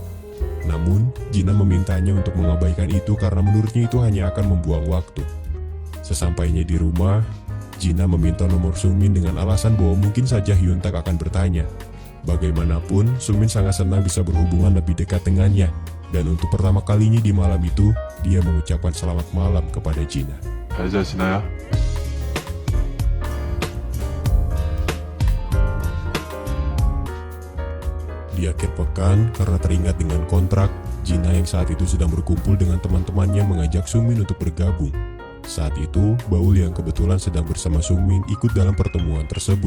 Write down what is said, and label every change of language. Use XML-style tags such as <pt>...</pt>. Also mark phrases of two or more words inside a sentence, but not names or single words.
<id>Namun, Jina memintanya untuk mengabaikan itu karena menurutnya itu hanya akan membuang waktu. Sesampainya di rumah, Jina meminta nomor Sungmin dengan alasan bahwa mungkin saja Hyuntak akan bertanya. Bagaimanapun, Sungmin sangat senang bisa berhubungan lebih dekat dengannya. Dan untuk pertama kalinya di malam itu, dia mengucapkan selamat malam kepada Jina.</id> <ko>잘 자시나요?</ko> <id>Di akhir pekan, karena teringat dengan kontrak, Jina yang saat itu sedang berkumpul dengan teman-temannya mengajak Sungmin untuk bergabung. Saat itu, Baul yang kebetulan sedang bersama Sungmin ikut dalam pertemuan tersebut.</id>